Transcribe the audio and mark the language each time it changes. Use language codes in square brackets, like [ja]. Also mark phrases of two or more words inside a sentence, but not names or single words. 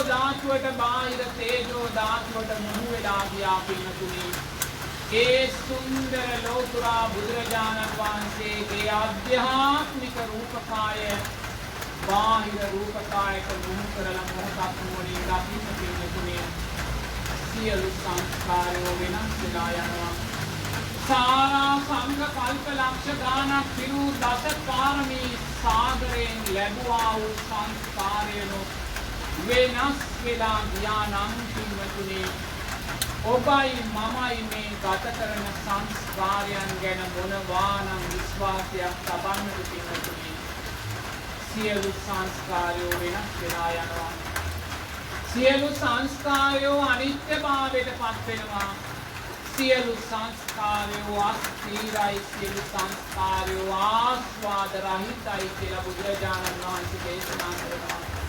[si] ධාතුවට බාහිර තේජෝ ධාතුවට මුහු වෙලා ගියා පින්නතුනේ ඒ සුන්දර ලෝතුරා බුදුරජාණන් වහන්සේගේ ආධ්‍යාත්මික රූපකාය බාහිර රූපකායට මුහු කරලා මොහොතක් නුවණින් දකින්න පින්නතුනේ සියලු සංස්කාරයෝ වෙනස් වෙලා යනවා සාර සංඛ කල්ප ලක්ෂ ගානක් පිරු දස පාරමී සාගරයෙන් ලැබුවා වූ සංස්කාරයනො වෙනස් වෙලා ගියා නම් පින්වතුනි ඔබයි මමයි මේ ගත කරන සංස්කාරයන් ගැන මොනවානම් විශ්වාසයක් තබන්නද පින්වතුනි සියලු සංස්කාරයෝ වෙනස් වෙලා යනවා සියලු සංස්කාරයෝ අනිත්‍යභාවයට පත් වෙනවා සියලු සංස්කාරයෝ අස්ථිරයි සියලු සංස්කාරයෝ ආස්වාද රහිතයි කියලා බුදුරජාණන් වහන්සේ දේශනා කරනවා